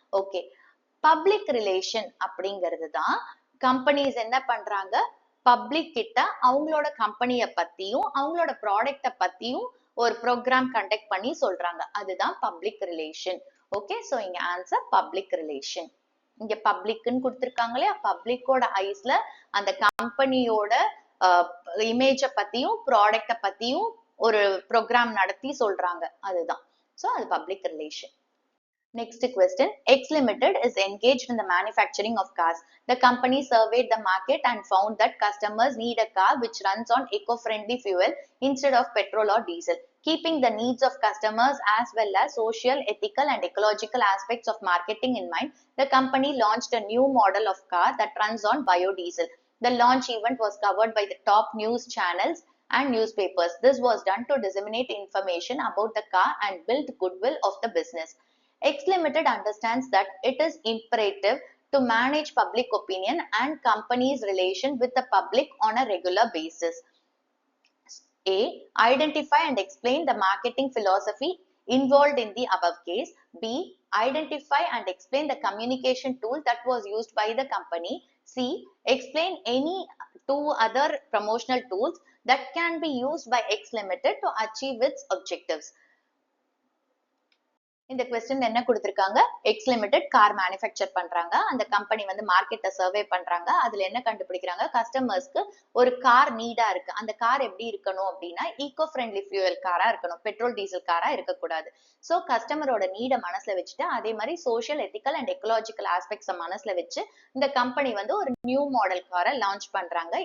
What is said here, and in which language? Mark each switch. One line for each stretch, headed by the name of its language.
Tamil: Okay, public relation அப்படிங்கிறது தான் companies என்ன பண்றாங்க, பப்ளிக் கிட்ட அவங்களோட கம்பெனியை பத்தியும் அவங்களோட ப்ராடக்ட்டை பத்தியும் ஒரு ப்ரோக்ராம் கண்டக்ட் பண்ணி சொல்றாங்க, அதுதான் பப்ளிக் ரிலேஷன். ஓகே, சோ இங்க ஆன்சர் பப்ளிக் ரிலேஷன். இங்க பப்ளிக்னு கொடுத்திருக்காங்க இல்லையா, பப்ளிக்கோட ஐஸ்ல அந்த கம்பெனியோட இமேஜை பத்தியும் ப்ராடக்ட்டை பத்தியும் ஒரு ப்ரோக்ராம் நடத்தி சொல்றாங்க, அதுதான். சோ அது public relation.
English: Next question, X Limited is engaged in the manufacturing of cars. The company surveyed the market and found that customers need a car which runs on eco-friendly fuel instead of petrol or diesel. Keeping the needs of customers as well as social, ethical and ecological aspects of marketing in mind, the company launched a new model of car that runs on biodiesel. The launch event was covered by the top news channels and newspapers. This was done to disseminate information about the car and build goodwill of the business. X Limited understands that it is imperative to manage public opinion and companies' relation with the public on a regular basis. A. Identify and explain the marketing philosophy involved in the above case. B. Identify and explain the communication tool that was used by the company. C. Explain any two other promotional tools that can be used by X Limited to achieve its objectives.
Tamil: இந்த question என்ன கொடுத்திருக்காங்க? X limited car manufacture பண்றாங்க. அந்த company வந்து மார்க்கெட்டை survey பண்றாங்க. அதுல என்ன கண்டுபிடிக்கிறாங்க? கஸ்டமர்ஸ்க்கு ஒரு கார் நீடா இருக்கு. அந்த கார் எப்படி இருக்கணும் அப்படின்னா ஈகோ ஃப்ரெண்ட்லி ஃபியூயல் காரா இருக்கணும், பெட்ரோல் டீசல் காரா இருக்கக்கூடாது. ஸோ கஸ்டமரோட நீடை மனசுல வச்சுட்டு அதே மாதிரி சோஷியல் எத்திக்கல் அண்ட் எக்கலாஜிக்கல் ஆஸ்பெக்ட்ஸை மனசுல வச்சு இந்த கம்பெனி வந்து ஒரு நியூ மாடல் காரை லான்ச் பண்றாங்க.